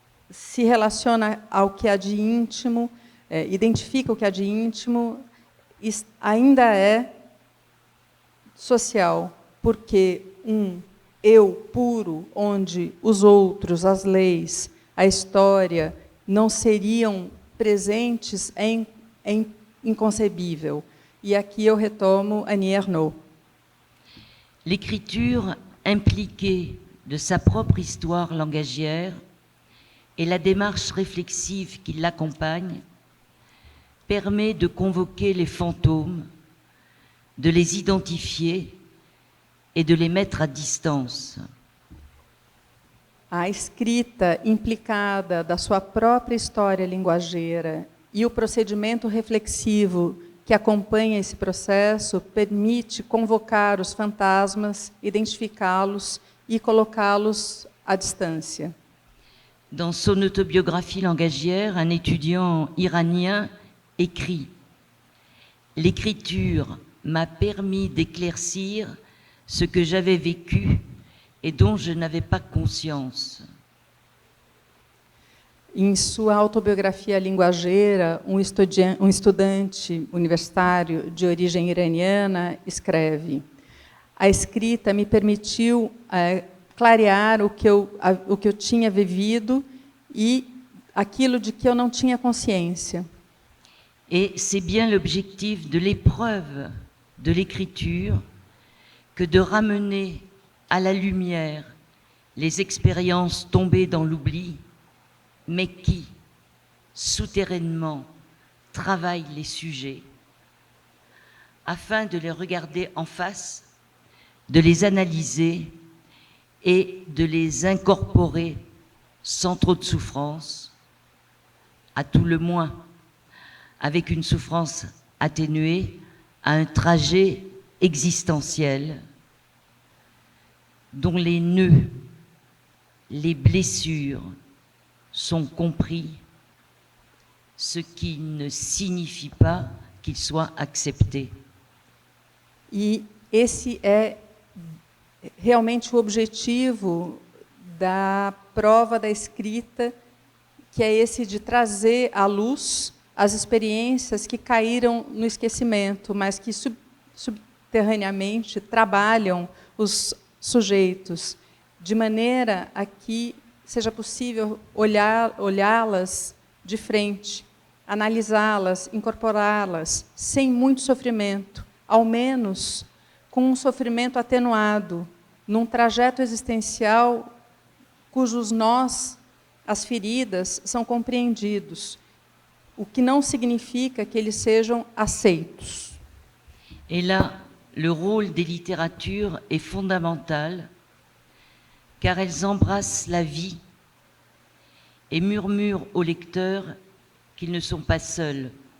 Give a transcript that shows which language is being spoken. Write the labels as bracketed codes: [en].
[pt] se relaciona ao que há de íntimo, identifica o que há de íntimo, ainda é social, porque eu puro, onde os outros, as leis, a história não seriam presentes, é inconcebível. E aqui eu retomo Annie Ernaux. [fr] L'écriture impliquée de sa propre histoire langagière et la démarche réflexive qui l'accompagne permet de convoquer les fantômes, de les identifier et de les mettre à distance. [pt] A escrita implicada da sua própria história linguageira e o procedimento reflexivo que acompanha esse processo permite convocar os fantasmas, identificá-los e colocá-los à distância. [fr] Dans son autobiographie langagière, un étudiant iranien écrit « L'écriture m'a permis d'éclaircir ce que j'avais vécu et dont je n'avais pas conscience. » [pt] Em sua autobiografia linguageira, um estudante universitário de origem iraniana escreve: a escrita me permitiu clarear o que eu tinha vivido e aquilo de que eu não tinha consciência. [fr] Et c'est bien l'objectif de l'épreuve de l'écriture que de ramener à la lumière les expériences tombées dans l'oubli, mais qui, souterrainement, travaillent les sujets, afin de les regarder en face, de les analyser et de les incorporer sans trop de souffrance, à tout le moins avec une souffrance atténuée, à un trajet existentiel dont les nœuds, les blessures sont compris, ce qui ne signifie pas qu'ils soient acceptés. [pt] E esse é realmente o objetivo da prova da escrita, que é esse de trazer à luz as experiências que caíram no esquecimento, mas que subterraneamente trabalham os sujeitos, de maneira a que seja possível olhá-las de frente, analisá-las, incorporá-las, sem muito sofrimento, ao menos com um sofrimento atenuado, num trajeto existencial cujos nós, as feridas, são compreendidos, o que não significa que eles sejam aceitos. [fr] Et là, le rôle des littératures est fondamental, car elles embrassent la vie et murmurent aux lecteurs qu'ils ne sont pas seuls.